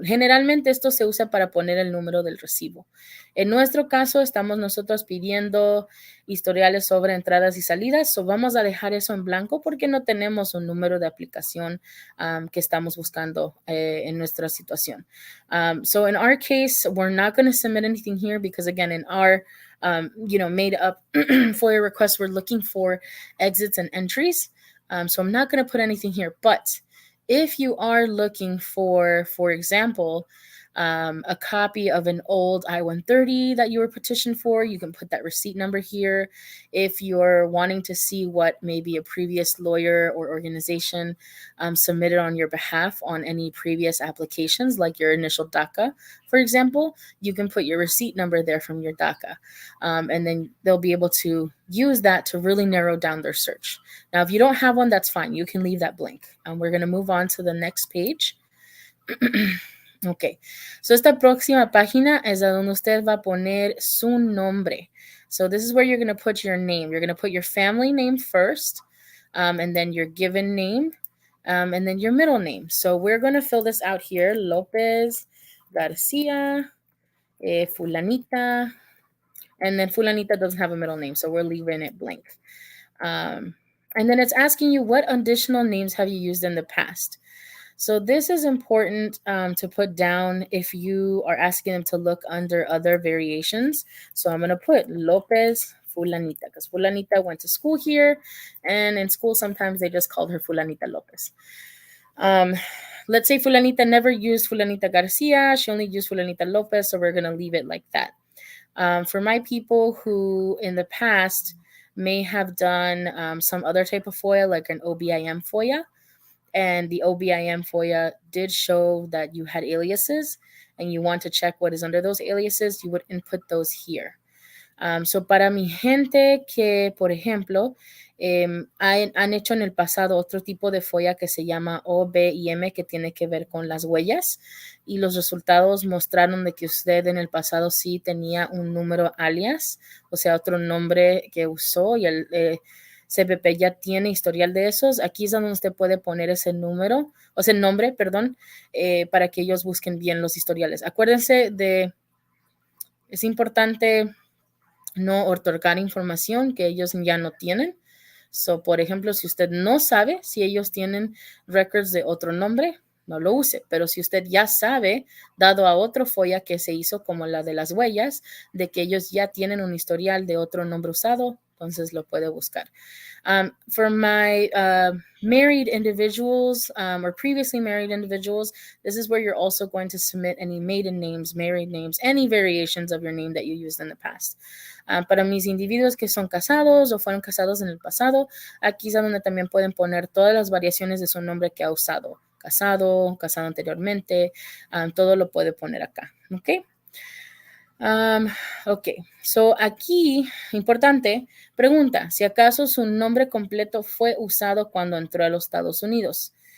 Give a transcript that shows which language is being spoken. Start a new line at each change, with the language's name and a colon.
Spanish: Generalmente esto se usa para poner el número del recibo. En nuestro caso, estamos nosotros pidiendo historiales sobre entradas y salidas, so vamos a dejar eso en blanco porque no tenemos un número de aplicación que estamos buscando en nuestra situación.
English: So in our case, we're not going to submit anything here because again, in our made up FOIA request, we're looking for exits and entries. So I'm not going to put anything here. But if you are looking for example, a copy of an old I-130 that you were petitioned for, you can put that receipt number here. If you're wanting to see what maybe a previous lawyer or organization submitted on your behalf on any previous applications, like your initial DACA, for example, you can put your receipt number there from your DACA. And then they'll be able to use that to really narrow down their search. Now, if you don't have one, that's fine. You can leave that blank. We're going to move on to the next page.
Spanish: Ok, so esta próxima página es a donde usted va a poner su nombre.
English: So this is where you're going to put your name. You're going to put your family name first, and then your given name, and then your middle name. So we're going to fill this out here. Lopez Garcia, Fulanita, and then Fulanita doesn't have a middle name, so we're leaving it blank. And then it's asking you what additional names have you used in the past. So this is important to put down if you are asking them to look under other variations. So I'm going to put Lopez Fulanita because Fulanita went to school here, and in school sometimes they just called her Fulanita Lopez. Let's say Fulanita never used Fulanita Garcia. She only used Fulanita Lopez, so we're going to leave it like that. For my people who in the past may have done some other type of FOIA, like an OBIM FOIA. And the OBIM FOIA did show that you had aliases and you want to check what is under those aliases, you would input those here.
Spanish: So para mi gente que, por ejemplo, han hecho en el pasado otro tipo de FOIA que se llama OBIM, que tiene que ver con las huellas, y los resultados mostraron de que usted en el pasado sí tenía un número alias, o sea, otro nombre que usó, y el CBP ya tiene historial de esos. Aquí es donde usted puede poner ese número, o sea, el nombre, perdón, para que ellos busquen bien los historiales. Acuérdense es importante no otorgar información que ellos ya no tienen. So, por ejemplo, si usted no sabe si ellos tienen records de otro nombre, no lo use. Pero si usted ya sabe, dado a otro FOIA que se hizo como la de las huellas, de que ellos ya tienen un historial de otro nombre usado, entonces lo puede buscar.
English: For my married individuals or previously married individuals, this is where you're also going to submit any maiden names, married names, any variations of your name that you used in the past.
Spanish: Para mis individuos que son casados o fueron casados en el pasado, aquí es donde también pueden poner todas las variaciones de su nombre que ha usado. Casado, casado anteriormente, todo lo puede poner acá, ¿ok? Ok, so aquí, importante, pregunta, si acaso su nombre completo fue usado cuando entró a los Estados Unidos.